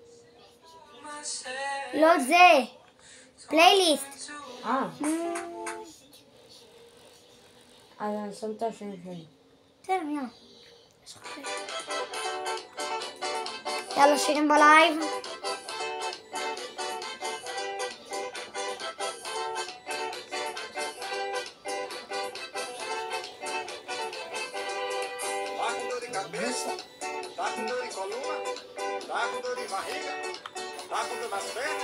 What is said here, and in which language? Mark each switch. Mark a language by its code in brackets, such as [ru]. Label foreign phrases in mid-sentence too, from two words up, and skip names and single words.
[he] לא זה. פלייליסט. אז אני שם את השם שלי. בסדר, יאללה. יאללה, שירים בלייב. [pt] Tá com dor de coluna? Tá com dor de barriga? Tá com dor nas pernas?